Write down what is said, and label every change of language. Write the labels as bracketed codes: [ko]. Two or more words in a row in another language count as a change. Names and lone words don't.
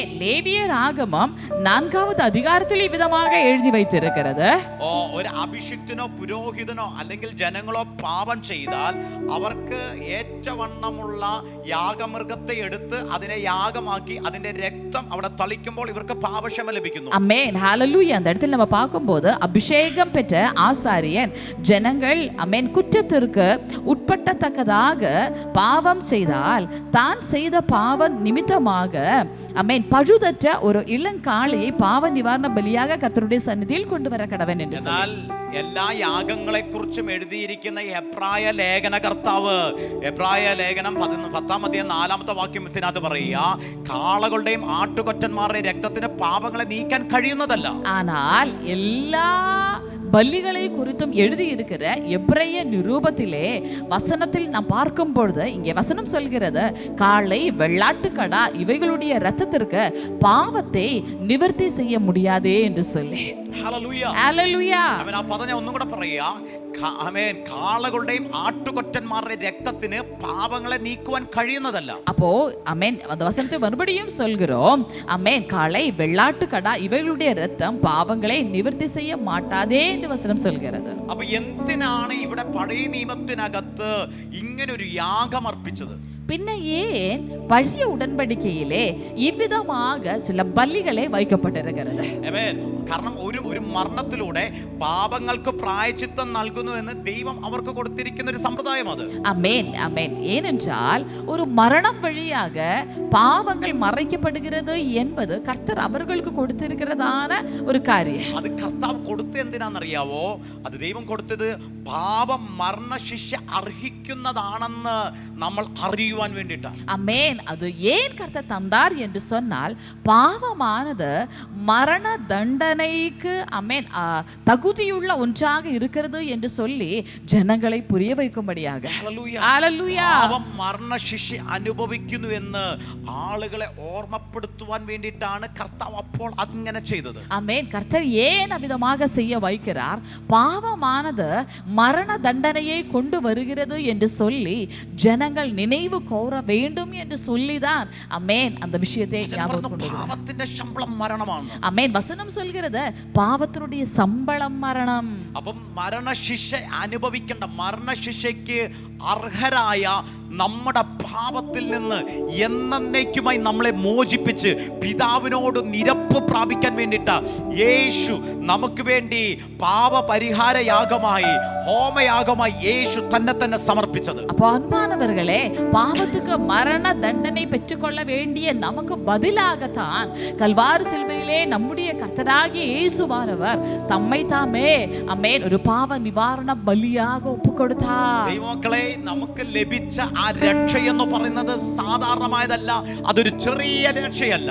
[ml] ലേവിയർ ആഗമം 4-ാമത് അധികാരത്തിൽ ഈ വിധமாக എഴുതി வைத்திருக்கிறது. ഒരു അഭിഷിക്തനോ പുരോഹിതനോ അല്ലെങ്കിൽ ജനങ്ങളോ പാപം ചെയ്താൽ അവർക്ക് ഏറ്റവണ്ണമുള്ള യാഗമൃഗത്തെ എടുത്ത് അതിനെ യാഗമാക്കി അതിന്റെ രക്തം അവിടെ തളിക്കുമ്പോൾ ഇവർക്ക് പാപക്ഷമ ലഭിക്കുന്നു. ആമേൻ. ഹല്ലേലൂയ. [ta] அந்த இடத்துல நம்ம பார்க்கும்போது அபிஷேகம் பெற்ற ஆசாரியன் ஜனங்கள் ஆமென் குற்றத்திற்கு உட்பட்டத்தக்கதாக பாவம் செய்தால் தான் செய்த பாவ நிமித்தமாக ஆமென் பழுதற்ற ஒரு இளங்காளையை பாவ நிவாரண பலியாக கர்த்தருடைய சந்நிதியில் கொண்டு வர கடவன் என்று சொன்னார். [ml] എല്ലാ യാഗങ്ങളെ കുറിച്ചും എഴുതിയിരിക്കുന്ന എബ്രായ ലേഖനകർത്താവ് എബ്രായ ലേഖനം 10-ാം അധ്യായം 4-ാമത്തെ വാക്യത്തിനകത്ത് പറയുക, കാളകളുടെയും ആട്ടുകൊറ്റന്മാരുടെയും രക്തത്തിന് പാപങ്ങളെ നീക്കാൻ കഴിയുന്നതല്ല. [ta] ஆனால் எல்லா பலிகளை குறித்தும் எழுதியிருக்கிற எபிரேய நிரூபத்திலே வசனத்தில் நாம் பார்க்கும் பொழுது இங்கே வசனம் சொல்கிறது, காளை வெள்ளாட்டுக்கடா இவைகளுடைய இரத்தத்திற்கு பாவத்தை நிவர்த்தி செய்ய முடியாதே என்று சொல்லி. [ml] ഹല്ലേലൂയ. ഹല്ലേലൂയ. അവൻ ആ പദം ഒന്നും കൂടെ പറയുക, ആമേൻ, കാളകളുടെയും ആട്ടുകൊറ്റന്മാരുടെയും രക്തത്തിന് പാപങ്ങളെ നീക്കുവാൻ കഴിയുന്നതല്ല. [ta] அப்போ ஆமென் அந்த வசனத்தை மறுபடியும் சொல்கிறோம். ஆமென். காளை வெள்ளாட்டுக்கடா இவைகளுடைய இரத்தம் பாவங்களை நிவர்த்தி செய்ய மாட்டாதே என்று வசனம் சொல்கிறது. [ml] അപ്പോൾ എന്തിനാണ് ഇവിടെ പഴയ നിയമത്തിനകത്ത് ഇങ്ങനെ ഒരു യാഗം അർപ്പിച്ചത്? [ta] பின்ன ஏன் பழைய உடன்படிக்கையிலே இவ்விதமாக சில பலிகளே வைக்கப்பட்டிருக்கிறது? [ml] കാരണം ഒരു മരണത്തിലൂടെ പാപങ്ങൾക്ക് പ്രായശ്ചിത്തം നൽകുന്നു എന്ന് ദൈവം അവർക്ക് കൊടുത്തിരിക്കുന്ന ഒരു സമ്പ്രദായം അത്. [ta] ஆமென் ஆமென். ஏனென்றால் ஒரு மரணம் வழியாக பாவங்கள் மறைக்கப்படுகிறது என்பது கர்த்தர் அவர்களுக்கு கொடுத்திருக்கிறதான ஒரு காரியம். [ml] അത് കർത്താവ് കൊടുത്തത് എന്തിനാണെന്നറിയാവോ? അത് ദൈവം കൊടുത്തത് പാപം മരണശിക്ഷ അർഹിക്കുന്നതാണെന്ന് നമ്മൾ അറിയുവാൻ വേണ്ടിയിട്ടാണ്. [ta] ஆமென். அது ஏன் கர்த்தர் தந்தார் என்று சொன்னால் பாவமானது மரண தண்டனைக்கு ஆமென் தகுதியுள்ள ஒன்றாக இருக்கிறது என்று சொல்லி ஜனங்களை புரிய வைக்கும்படியாக. [ml] ഹല്ലേലൂയ. പാപം മരണശിക്ഷ അനുഭവിക്കുന്നു എന്ന് ആളുകളെ ഓർമ്മപ്പെടുത്തുവാൻ വേണ്ടിയിട്ടാണ് കർത്താവ് അപ്പോൾ അങ്ങനെ ചെയ്തത്. [ta] ஆமென். கர்த்தர் ஏன் அவ்விதமாக செய்ய வைக்கிறார்? பாவமானது மரண தண்டனையை கொண்டு வருகிறது என்று சொல்லி ஜனங்கள் நினைவு கூற வேண்டும் என்று சொல்லிதான் ஆமென் அந்த விஷயத்தை ஞாபகம் கொண்டு வந்தார். [ml] പാപത്തിന്റെ ശമ്പളം മരണമാണ്. [ta] ஆமென். வசனம் சொல்கிறது பாவத்தினுடைய சம்பளம் மரணம். [ml] അപ്പം മരണശിക്ഷ അനുഭവിക്കേണ്ട, മരണശിക്ഷയ്ക്ക് അർഹരായ നമ്മുടെ പാപത്തിൽ നിന്ന് എന്നേക്കുമായി നമ്മളെ മോചിപ്പിച്ച് പിതാവിനോട് നിരപ്പ് പ്രാപിക്കാൻ വേണ്ടിയിട്ട് യേശു നമുക്ക് വേണ്ടി പാപപരിഹാര യാഗമായി, ഹോമയാഗമായി യേശു തന്നെ സമർപ്പിച്ചത്. [ta] அப்போ அன்பானவர்களே, பாவத்துக்கு மரண தண்டனை பெற்றுக்கொள்ள வேண்டிய நமக்கு பதிலாகத்தான் கல்வாரி சிலுவையிலே நம்முடைய கர்த்தராகிய இயேசுவானவர் தம்மை தாமே ஆமென் ஒரு பாவ நிவாரண பலியாக ஒப்புக்கொடுத்தார். [ml] ദൈവമക്കളെ, നമുക്ക് ലഭിച്ച ആ രക്ഷ എന്ന് പറയുന്നത് സാധാരണമായതല്ല, അതൊരു ചെറിയ രക്ഷയല്ല.